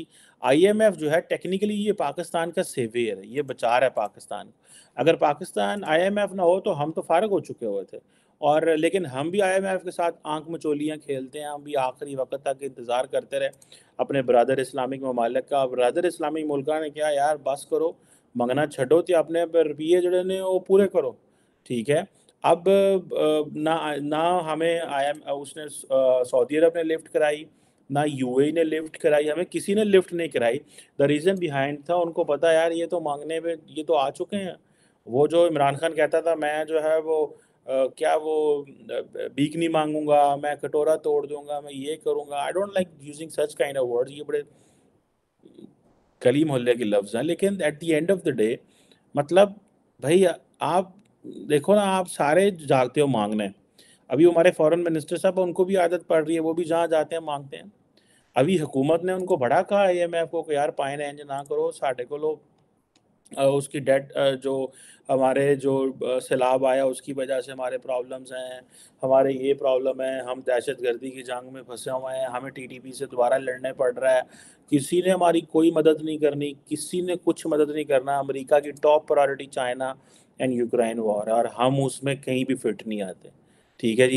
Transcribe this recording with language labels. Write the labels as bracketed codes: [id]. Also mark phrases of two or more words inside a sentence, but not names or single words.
[ur] آئی ایم ایف جو ہے ٹیکنیکلی یہ پاکستان کا سیویئر ہے، یہ بچا رہا ہے پاکستان کو۔ اگر پاکستان آئی ایم ایف نہ ہو تو ہم تو فارغ ہو چکے ہوئے تھے، اور لیکن ہم بھی آئی ایم ایف کے ساتھ آنکھ مچولیاں کھیلتے ہیں، ہم بھی آخری وقت تک انتظار کرتے رہے اپنے برادر اسلامک ممالک کا۔ برادر اسلامک ملکہ نے کیا یار بس کرو، [pa] منگنا چھڈو تے اپنے روپیے جڑے نے وہ پورے کرو، ٹھیک ہے۔ [ur] اب نہ ہمیں اس نے سعودی عرب نے لفٹ کرائی، نہ یو اے نے لفٹ کرائی، ہمیں کسی نے لفٹ نہیں کرائی۔ [en] the reason behind [ur] تھا ان کو پتا یار یہ تو مانگنے پہ یہ تو آ چکے ہیں۔ وہ جو عمران خان کہتا تھا میں جو ہے وہ کیا وہ بھیک نہیں مانگوں گا، میں کٹورا توڑ دوں گا، میں یہ کروں گا، [en] I don't like using such kind of word, [ur] یہ بڑے گلی محلے کے لفظ ہیں، لیکن [en] at the end of the day [ur] مطلب بھائی آپ دیکھو نا، آپ سارے جاتے ہو مانگنے۔ ابھی ہمارے فورن منسٹر صاحب ان کو بھی عادت پڑ رہی ہے، وہ بھی جہاں جاتے ہیں مانگتے ہیں۔ ابھی حکومت نے ان کو بڑا کہا آئی ایم ایف کو کہ یار پائن رینج نہ کرو، ساڈے کو لو اس کی ڈیٹ جو ہمارے جو سیلاب آیا اس کی وجہ سے ہمارے پرابلمز ہیں، ہمارے یہ پرابلم ہے، ہم دہشت گردی کی جنگ میں پھنسے ہوئے ہیں، ہمیں ٹی ٹی پی سے دوبارہ لڑنے پڑ رہا ہے، کسی نے ہماری کوئی مدد نہیں کرنی، کسی نے کچھ مدد نہیں کرنا، امریکہ کی [en] top priority China and Ukraine war [ur] ہے، اور ہم اس میں کہیں بھی فٹ نہیں آتے، ٹھیک ہے جی۔